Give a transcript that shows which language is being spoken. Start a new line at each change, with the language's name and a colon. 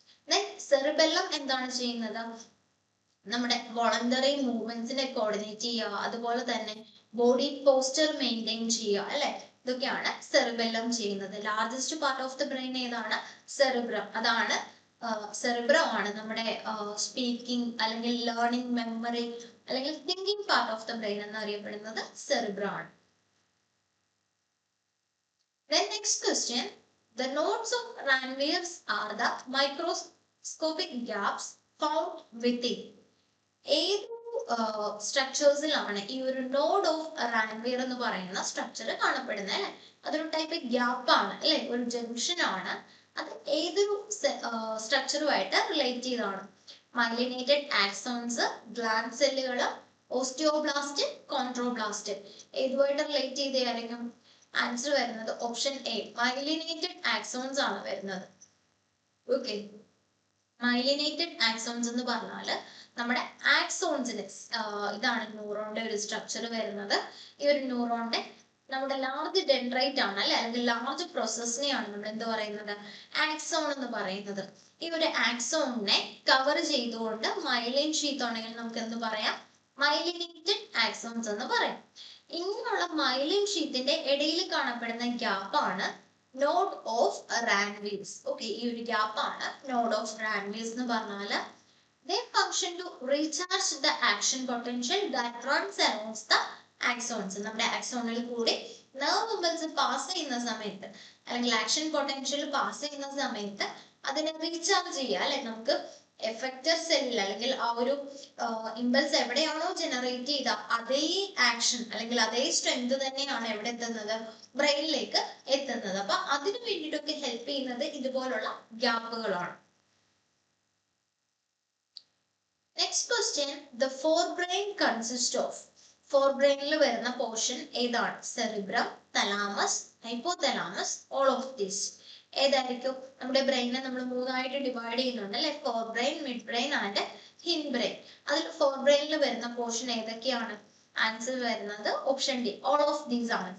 Malayalam: Then cerebellum എന്താണ് ചെയ്യുന്നത്? നമ്മുടെ വോളണ്ടറി മൂവ്മെന്റ്സിനെ കോർഡിനേറ്റ് ചെയ്യുക, അതുപോലെ തന്നെ ബോഡി പോസ്റ്റർ മെയിൻറ്റെയിൻ ചെയ്യുക അല്ലെ. ഇതൊക്കെയാണ് സെറിബെല്ലം ചെയ്യുന്നത്. Largest part of the brain ഏതാണ്? സെറിബ്രം. അതാണ് സെറിബ്രം ആണ് നമ്മുടെ സ്പീക്കിംഗ് അല്ലെങ്കിൽ ലേണിംഗ്, മെമ്മറി അല്ലെങ്കിൽ thinking part of the brain എന്നറിയപ്പെടുന്നത് സെറിബ്രം ആണ്.
English: Then next question, the nodes of Ranviers are the microscopic gaps found within.
Malayalam: ഏത് സ്ട്രക്ചേഴ്സിലാണ് ഈ ഒരു നോഡ് ഓഫ് റാൻവിയർ എന്ന് പറയുന്ന സ്ട്രക്ചർ കാണപ്പെടുന്നത് അല്ലെ? അതൊരു ടൈപ്പ് ഗ്യാപ്പ് ആണ് അല്ലെ, ഒരു ജംഗ്ഷൻ ആണ്. അത് ഏതൊരു സ്ട്രക്ചറുമായിട്ട് റിലേറ്റ് ചെയ്തതാണ്?
English: Myelinated axons, gland സെല്ലുകൾ, osteoblast, chondroblast.
Malayalam: ഏതുമായിട്ട് റിലേറ്റ് ചെയ്തായിരിക്കും? ആൻസർ വരുന്നത് ഓപ്ഷൻ എ, മൈലിനേറ്റഡ് ആക്സോൺസ് ആണ് വരുന്നത്. ഓക്കെ, മൈലിനേറ്റഡ് ആക്സോൺസ് എന്ന് പറഞ്ഞാൽ നമ്മുടെ ആക്സോൺസിന് ഇതാണ് ന്യൂറോണിന്റെ ഒരു സ്ട്രക്ചർ വരുന്നത്. ഈ ഒരു ന്യൂറോണിന്റെ നമ്മുടെ ലാർജ് ഡെൻഡ്രൈറ്റ് ആണ് അല്ലെ, അല്ലെങ്കിൽ ലാർജ് പ്രോസസ്സിനെയാണ് നമ്മൾ എന്ത് പറയുന്നത്? ആക്സോൺ എന്ന് പറയുന്നത്. ഈ ഒരു ആക്സോണിനെ കവർ ചെയ്തുകൊണ്ട് മൈലിൻ ഷീത്ത് ആണെങ്കിൽ നമുക്ക് എന്ത് പറയാം? മൈലിനേറ്റഡ് ആക്സോൺസ് എന്ന് പറയാം. ഇങ്ങനെയുള്ള മൈലിൻ ഷീത്തിന്റെ ഇടയിൽ കാണപ്പെടുന്ന ഗ്യാപ്പാണ് നോഡ് ഓഫ് റാൻവിയർസ്. ഓക്കെ, ഈ ഒരു ഗ്യാപ്പാണ് നോഡ് ഓഫ് റാൻവിയർസ് എന്ന് പറഞ്ഞാൽ
English: they function to recharge the action potential that runs along the axons.
Malayalam: നമ്മുടെ ആക്സോണിൽ കൂടി നെർവ് ഇമ്പൾസ് പാസ് ചെയ്യുന്ന സമയത്ത് അല്ലെങ്കിൽ ആക്ഷൻ പൊട്ടൻഷ്യൽ പാസ് ചെയ്യുന്ന സമയത്ത് അതിനെ റീചാർജ് ചെയ്യുക അല്ലെ. നമുക്ക് എഫക്റ്റർ സെല്ലിൽ അല്ലെങ്കിൽ ആ ഒരു ഇമ്പൾസ് എവിടെയാണോ ജനറേറ്റ് ചെയ്ത അതേ ആക്ഷൻ അല്ലെങ്കിൽ അതേ സ്ട്രെങ്ത് തന്നെയാണ് എവിടെ എത്തുന്നത്? ബ്രെയിനിലേക്ക് എത്തുന്നത്. അപ്പൊ അതിനു വേണ്ടിയിട്ടൊക്കെ ഹെൽപ്പ് ചെയ്യുന്നത് ഇതുപോലുള്ള ഗ്യാപ്പുകളാണ്.
English: Next question, the forebrain consists of.
Malayalam: ഫോർബ്രെയിനിൽ വരുന്ന പോർഷൻ ഏതാണ്?
English: Cerebrum, thalamus, hypothalamus, all of this.
Malayalam: ഏതായിരിക്കും? നമ്മുടെ ബ്രെയിനെ നമ്മൾ മൂന്നായിട്ട് ഡിവൈഡ് ചെയ്യുന്നുണ്ട് അല്ലെ, ഫോർബ്രെയിൻ, mid brain and hint brain. അതിൽ ഫോർബ്രെയിനിൽ വരുന്ന പോർഷൻ ഏതൊക്കെയാണ്? ആൻസർ വരുന്നത് option D, all of these ആണ്.